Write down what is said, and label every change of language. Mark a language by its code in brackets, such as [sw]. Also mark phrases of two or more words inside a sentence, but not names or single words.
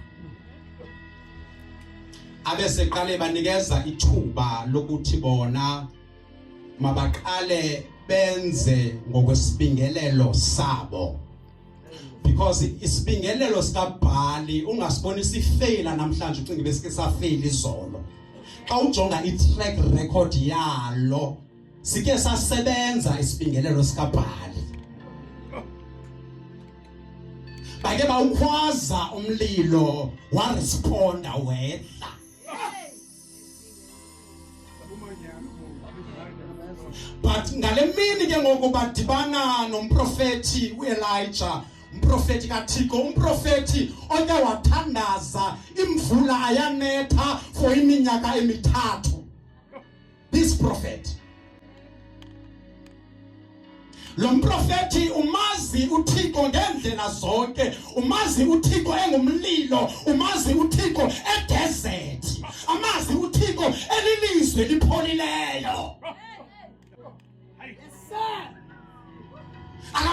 [xh] Abeseqale banikeza ithuba lokuthi bona mabaqale benze ngokwesibingelelo sabo. Because isibingelelo sikaBhaali ungasiboni sifeyila namhlanje ucinge besike safeyila izolo. Xa ujonga i- [en] track record [xh] yalo sike sasebenza isibingelelo sikaBhaali. Bake bawukhwaza umlilo waresponda wedla. But ngale mini ke ngoku badibana nomprofeti uElijah, umprofeti kaThixo, umprofeti oke wathandaza imvula ayanetha for iminyaka emithathu. [en] This prophet, [xh] lo mprofeti umazi uThixo ngendlela zonke, umazi uThixo engumlilo, umazi uThixo edesert, amazi uThixo elilizwe lipholileyo.